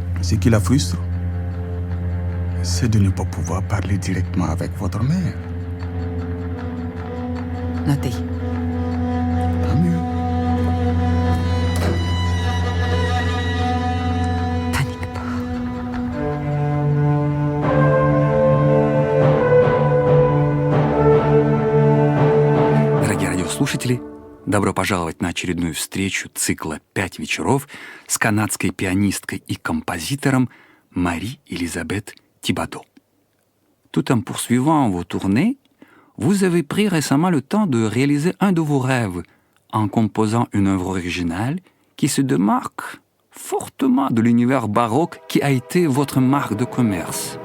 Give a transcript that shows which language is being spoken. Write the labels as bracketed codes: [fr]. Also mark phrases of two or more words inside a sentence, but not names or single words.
[fr] Ce qui la frustre, c'est de ne pas pouvoir parler directement avec votre mère. Notez. Tant mieux. Panique pas. [ru] Дорогие радиослушатели, добро пожаловать на очередную встречу цикла «5 вечеров» с канадской пианисткой и композитором Marie-Elisabeth Thibaudeau. [fr] Tout en poursuivant vos tournées, vous avez pris récemment le temps de réaliser un de vos rêves en composant une œuvre originale qui se démarque fortement de l'univers baroque qui a été votre marque de commerce.